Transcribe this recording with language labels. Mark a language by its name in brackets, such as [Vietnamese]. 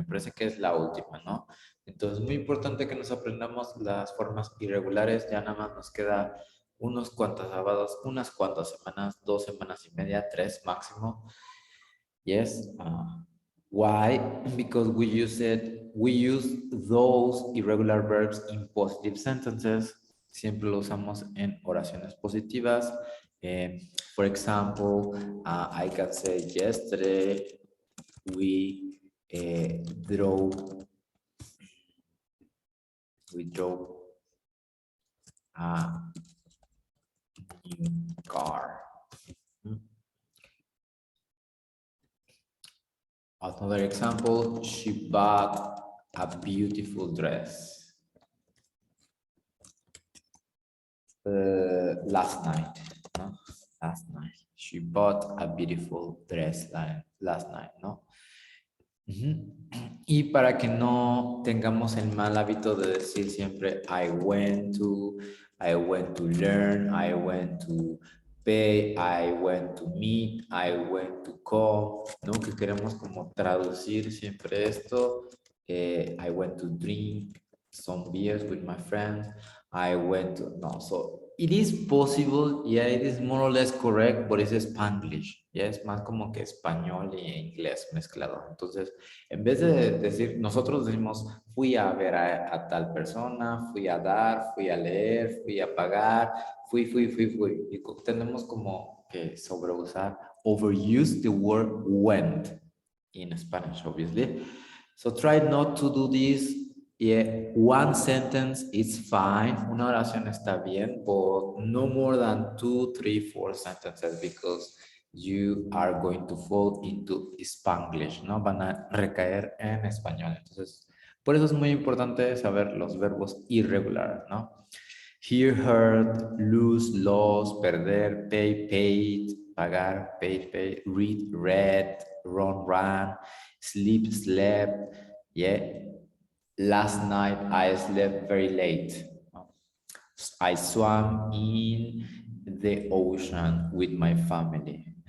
[Spanish] Me parece que es la última, ¿no? Entonces, muy importante que nos aprendamos las formas irregulares. Ya nada más nos queda unos cuantos sábados, unas cuantas semanas, 2 semanas y media, 3 máximo. [English] Yes. Why? Because we use those irregular verbs in positive sentences. [Spanish] Siempre lo usamos en oraciones positivas. [English] For example, I can say yesterday we drove a new car. Another example, she bought a beautiful dress last night. [Spanish] ¿No? [English] Last night. She bought a beautiful dress last night, [Spanish] ¿no? Y para que no tengamos el mal hábito de decir siempre [English] I went to learn, I went to pay, I went to meet, I went to call, [Spanish] ¿no? Que queremos como traducir siempre esto. [English] I went to drink some beers with my friends. I went to, no, so it is possible, yeah, it is more or less correct, but it's Spanglish, [Spanish] ya es más como que español y inglés mezclado. Entonces, en vez de decir, nosotros decimos, fui a ver a tal persona, fui a dar, fui a leer, fui a pagar, fui. Y tenemos como que sobreusar, [English] overuse the word went in Spanish, obviously. So try not to do this. Yeah, one sentence is fine. [Spanish] Una oración está bien, [English] but no more than 2, 3, 4 sentences because you are going to fall into Spanglish, [Spanish] ¿no? Van a recaer en español. Entonces, por eso es muy importante saber los verbos irregulares, ¿no? [English] Hear, heard, lose, lost, perder, pay, paid, pagar, paid, read, read, run, ran, sleep, slept, yeah. Last night I slept very late. I swam in the ocean with my family.